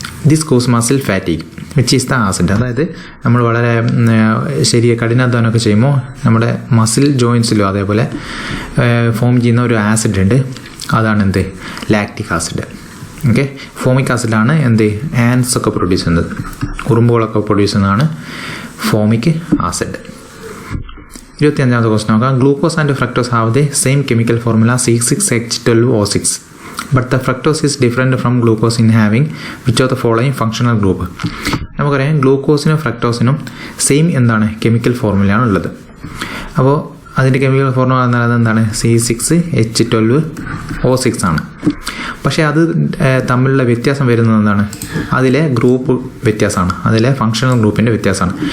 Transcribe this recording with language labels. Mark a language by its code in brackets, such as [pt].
[en] This cause muscle fatigue which is the acid. [ml] അതായത് നമ്മൾ വളരെ കഠിനാധ്വാനമൊക്കെ ചെയ്യുമ്പോൾ നമ്മുടെ മസിൽ ജോയിൻസിലും അതേപോലെ ഫോം ചെയ്യുന്ന ഒരു ആസിഡ് ഉണ്ട്. അതാണ് എന്ത്? Lactic acid. Okay, formic ആസിഡാണ് Ans ഒക്കെ പ്രൊഡ്യൂസ് ചെയ്യുന്നത്, ഉറുമ്പുകളൊക്കെ പ്രൊഡ്യൂസ് ചെയ്യുന്നതാണ് ഫോമിക് ആസിഡ്. 25ാമത്തെ ക്വസ്റ്റ്യൻ നോക്കാം. [en] Glucose and fructose have the same chemical formula C6H12O6. But the fructose is different from glucose in having which of the following functional group? [ml] നമുക്കറിയാം ഗ്ലൂക്കോസിനും ഫ്രക്ടോസിനും same എന്താണ്? Chemical ഫോർമുലയാണ് ഉള്ളത്. അപ്പോൾ അതിൻ്റെ chemical formula എന്താണ്? C6H12O6 ആണ്. പക്ഷേ അത് തമ്മിലുള്ള വ്യത്യാസം വരുന്നത് എന്താണ്? അതിലെ ഗ്രൂപ്പ് വ്യത്യാസമാണ്, അതിലെ ഫങ്ഷണൽ ഗ്രൂപ്പിൻ്റെ വ്യത്യാസമാണ്.